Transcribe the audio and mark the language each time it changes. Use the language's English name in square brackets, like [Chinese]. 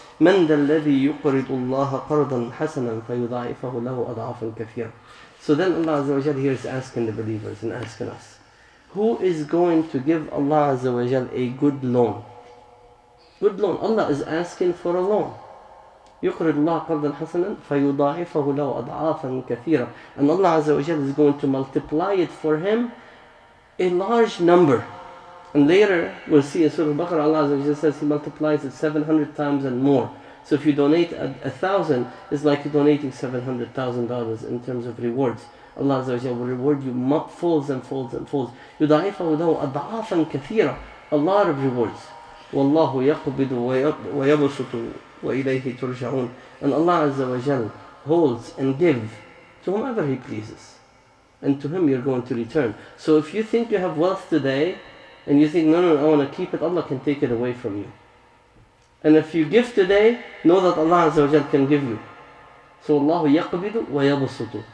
[Arabic] مَنْ ذَا الَّذِي يُقْرِضُ اللَّهَ قَرْضًا حَسَنًا فَيُضَاعِفَهُ لَهُ أَضْعَافًا كَثِيرًا. [English] So then Allah Azza wa Jal here is asking the believers and asking us, who is going to give Allah Azza wa Jal a good loan? Good loan. Allah is asking for a loan. [Arabic] يقرض الله قرضا حسنا فيضاعفه له أضعافا كثيرة. [English] And Allah Azza wa Jal is going to multiply it for him a large number. And later we'll see in Surah Baqarah, Allah Azza wa Jal says He multiplies it 700 times and more. So if you donate 1,000, it's like you're donating $700,000 in terms of rewards. Allah Azza wa Jal will reward you folds and folds and folds. [Arabic] يضاعفه له أضعافا كثيرة. [English] A lot of rewards. [Arabic] والله يقبض ويبسط وإليه ترجعون. [English] And Allah Azza wa Jal holds and gives to whomever He pleases, and to Him you're going to return. So if you think you have wealth today and you think no, I want to keep it, Allah can take it away from you. And if you give today, know that Allah Azza wa Jal can give you. So Allah [Arabic] يقبض ويبسط.